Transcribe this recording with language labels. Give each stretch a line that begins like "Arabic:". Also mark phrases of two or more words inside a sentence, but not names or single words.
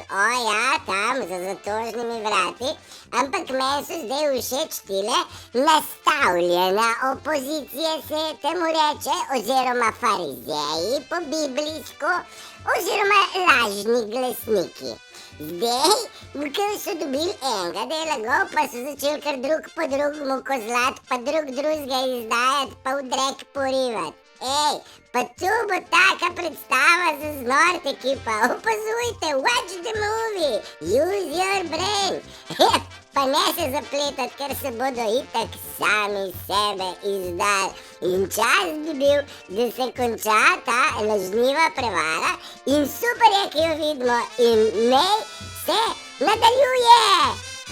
Slovenian: O ja, tam za zatožnimi vrati. Ampak meni so zdaj všeč tile nastavljena opozicija, se temu reče, oziroma farizeji po biblijsko, oziroma lažni glasniki. Zdaj, ker so dobili enega, da je lagal, pa so začeli kar drug po drugemu kozlati, pa drug drugega izdajati, pa v drek porivati. Ej, pa tu bo taka predstava za znort, ekipa. Opazujte,
English: watch the movie, use your brain.
Slovenian: Pa ne se zapletati, ker se bodo itak sami sebe izdali. In čas bi bil, da se konča ta lažniva prevara in super je, ki jo vidimo in naj se nadaljuje.